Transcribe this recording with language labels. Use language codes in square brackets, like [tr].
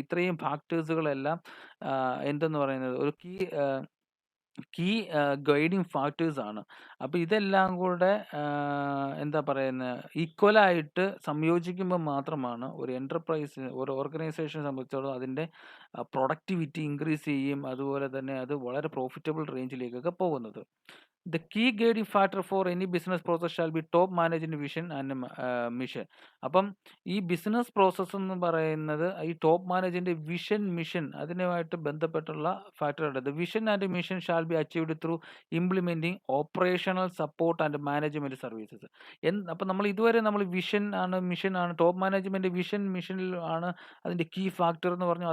[ml] ഇത്രയും ഫാക്ടേഴ്സുകളെല്ലാം എന്തെന്ന് പറയുന്നത് ഒരു കീ ഗൈഡിങ് ഫാക്ടേഴ്സ് ആണ്. അപ്പോൾ ഇതെല്ലാം കൂടെ എന്താ പറയുന്നത് ഈക്വലായിട്ട് സംയോജിക്കുമ്പോൾ മാത്രമാണ് ഒരു എൻ്റർപ്രൈസ്, ഒരു ഓർഗനൈസേഷനെ സംബന്ധിച്ചിടത്തോളം അതിൻ്റെ പ്രൊഡക്ടിവിറ്റി ഇൻക്രീസ് ചെയ്യും, അതുപോലെ തന്നെ അത് വളരെ പ്രോഫിറ്റബിൾ റേഞ്ചിലേക്കൊക്കെ പോകുന്നത്. [en] The key guiding factor for any business process shall be top management vision and mission. [ml] അപ്പം ഈ ബിസിനസ് പ്രോസസ്സ് എന്ന് പറയുന്നത് ഈ ടോപ്പ് മാനേജ്മെൻറ്റ് വിഷൻ, മിഷൻ അതിനുമായിട്ട് ബന്ധപ്പെട്ടുള്ള ഫാക്ടറുണ്ട്. [en] The vision and mission shall be achieved through implementing operational support and management services. [ml] അപ്പം നമ്മൾ ഇതുവരെ നമ്മൾ വിഷൻ ആണ്, മിഷൻ ആണ്, ടോപ്പ് മാനേജ്മെൻറ്റ് വിഷൻ, മിഷനിൽ ആണ് അതിൻ്റെ കീ ഫാക്ടർ എന്ന് പറഞ്ഞു.